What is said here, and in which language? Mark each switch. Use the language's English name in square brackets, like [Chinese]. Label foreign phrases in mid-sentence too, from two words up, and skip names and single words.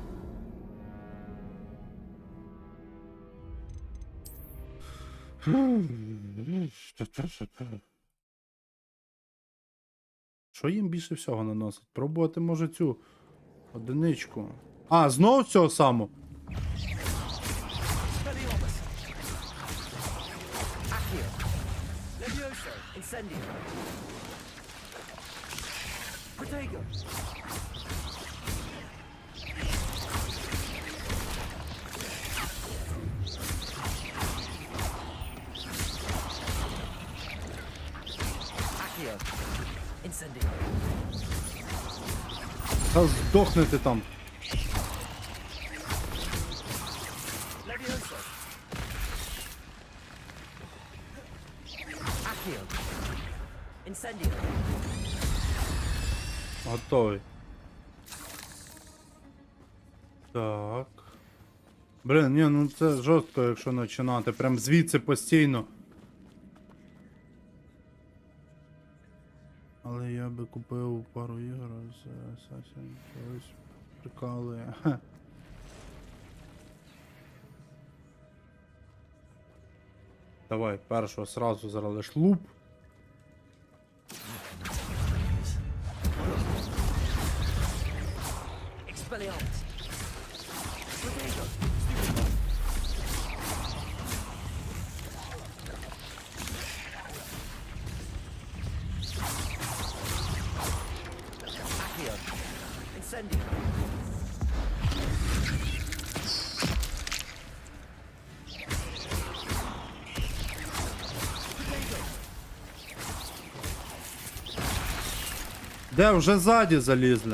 [Ukrainian] Що їм більше всього наносить? Пробувати може цю одиничку. А, знов цього самого? Accio. Levioso. Incendio. Protego. Accio. Incendio. Та здохнете там. Levioso. Accio. Incendio. Готовий. Так. Блін, ні, ну це жорстко, якщо починати. Прям звідси постійно. Але я би купив пару ігор з Assassin. Ось прикалує. Ха. Давай, першого сразу зараз лиш луп. Expelliarmus. Protego. Accio. Incendio. Де вже ззаді залізли?